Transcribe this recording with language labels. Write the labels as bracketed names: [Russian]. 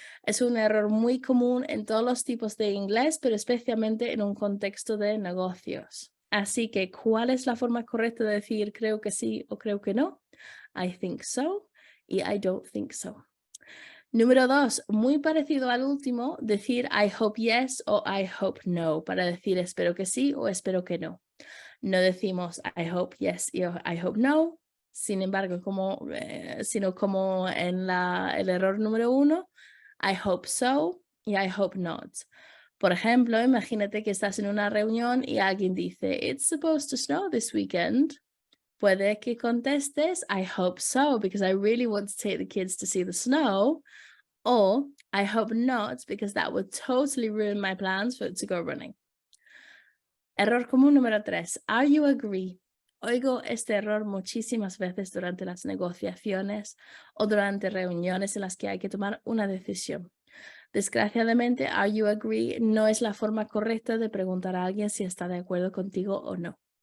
[Spanish] Es un error muy común en todos los tipos de inglés, pero especialmente en un contexto de negocios. Así que, ¿cuál es la forma correcta de decir creo que sí o creo que no? [English] I think so y I don't think so. [Spanish] Número 2, muy parecido al último, decir [English] I hope yes [Spanish] o [English] I hope no, [Spanish] para decir espero que sí o espero que no. No decimos [English] I hope yes [Spanish] y [English] I hope no. [Spanish] Sin embargo, sino como en el error número 1, [English] I hope so [Spanish] y [English] I hope not. [Spanish] Por ejemplo, imagínate que estás en una reunión y alguien dice, [English] it's supposed to snow this weekend. [Spanish] Puede que contestes, [English] I hope so, because I really want to take the kids to see the snow. Or, I hope not, because that would totally ruin my plans to go running. [Spanish] Error común número 3. [English] Are you agree? [Spanish] Oigo este error muchísimas veces durante las negociaciones o durante reuniones en las que hay que tomar una decisión. Desgraciadamente, [English] are you agree [Spanish] no es la forma correcta de preguntar a alguien si está de acuerdo contigo o no.